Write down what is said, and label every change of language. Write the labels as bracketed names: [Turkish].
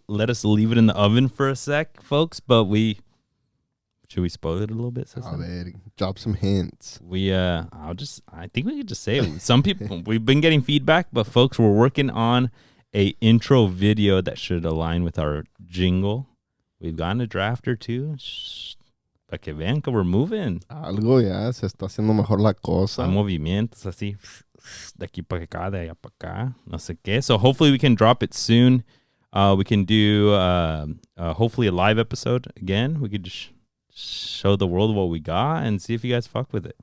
[English] Let us leave it in the oven for a sec, folks. But should we spoil it a little bit, Cesar? Drop some hints. I think we could just say it. Some people, we've been getting feedback, but folks, we're working on a intro video that should align with our jingle. We've gotten a draft or two. [Spanish] Para que vean que [English] we're moving. [Spanish] Algo ya se está haciendo mejor la cosa. Hay movimientos así. De aquí para acá, de allá para acá. No sé qué. [English] So hopefully we can drop it soon. We can do hopefully a live episode again. We could just show the world what we got and see if you guys fuck with it.